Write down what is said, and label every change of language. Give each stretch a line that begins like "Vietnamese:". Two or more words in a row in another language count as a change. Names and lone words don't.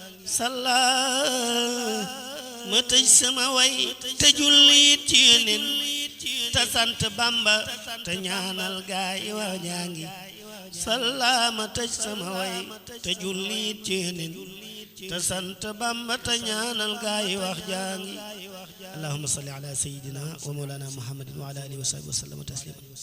Wolof: Salla, ma tëj sama way, te julli ci Yonent, te sant Bamba, te ñaanal gaay wa ñaangi. Salla, ma tëj sama way, te julli ci Yonent, te sant Bamba, te ñaanal gaay wax jaangi.
Arabic: اللهم صل على سيدنا ومولانا محمد وعلى آله وصحبه وسلم تسليما.